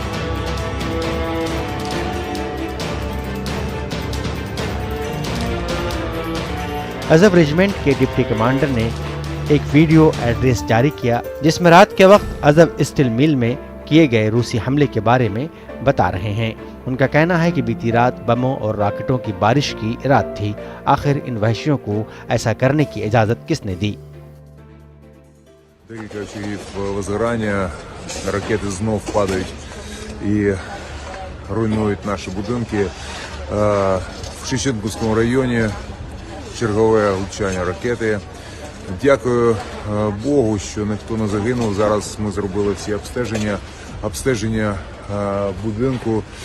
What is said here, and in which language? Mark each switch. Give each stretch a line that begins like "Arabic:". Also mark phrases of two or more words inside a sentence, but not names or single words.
Hindi: अज़ोव रेजिमेंट के डिप्टी कमांडर ने एक
English: video address
Hindi: जारी किया, जिसमें रात के वक्त अज़ोव
English: steel mill
Hindi: में किए गए रूसी हमले के बारे में बता रहे हैं। उनका कहना है कि बीती रात बमों और रॉकेटों की बारिश की रात थी। आखिर इन वहशियों को ऐसा करने की इजाजत किसने दी?
Ukrainian: Ракети знов падають і руйнують наші будинки. В Шевченківському районі чергове влучання ракети. Дякую Богу, що ніхто не загинув. Зараз ми зробили всі обстеження будинку.